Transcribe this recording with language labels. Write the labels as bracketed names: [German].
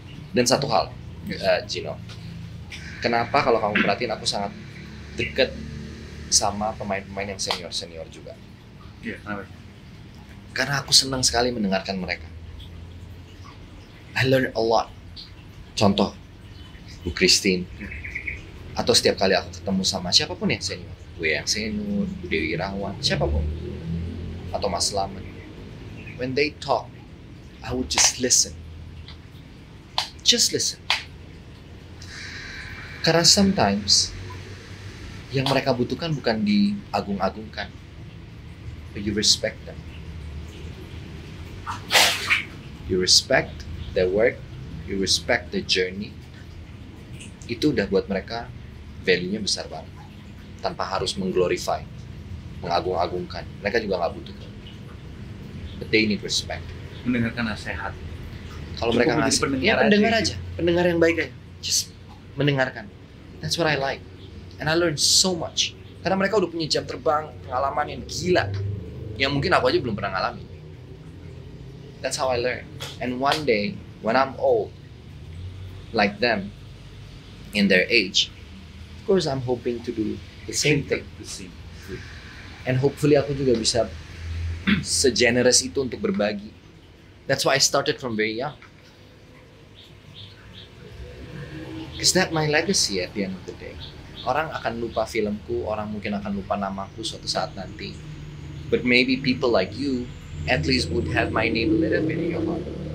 [Indonesian] Dan satu hal, Gino. Kenapa kalau kamu perhatiin aku sangat dekat sama pemain-pemain yang senior-senior juga? Iya, kenapa? Karena aku senang sekali mendengarkan mereka. [English] I learn a lot. [Indonesian] Contoh, Bu Christine. Atau setiap kali aku ketemu sama siapapun yang senior. Bu yang senior, Bu Dewi Irawan, siapapun. Atau Mas Slamet. [English] When they talk, I would just listen. Just listen. [Indonesian] Karena [English] sometimes [Indonesian] yang mereka butuhkan bukan diagung-agungkan. [English] But you respect them. You respect their work, you respect the journey. [Indonesian] Itu udah buat mereka value-nya besar banget. Tanpa harus mengglorify, mengagung-agungkan. Mereka juga nggak butuh. [English] But they need respect. [Indonesian] Mendengarkan nasihat. Kalau mereka ngasih, ya pendengar aja. Pendengar yang baik aja. [English] Just [Indonesian] mendengarkan. [English] That's what I like. And I learned so much. [Indonesian] Karena mereka udah punya jam terbang, pengalaman yang gila. Yang mungkin aku aja belum pernah ngalamin. [English] That's how I learn. And one day, when I'm old, like them, in their age, of course I'm hoping to do the same thing. And hopefully [Indonesian] aku juga bisa segenerous itu untuk berbagi. [English] That's why I started from very young. Is that my legacy at the end of the day? [Indonesian] Orang akan lupa filmku, orang mungkin akan lupa namaku suatu saat nanti. [English] But maybe people like you at least would have my name a little bit in your heart.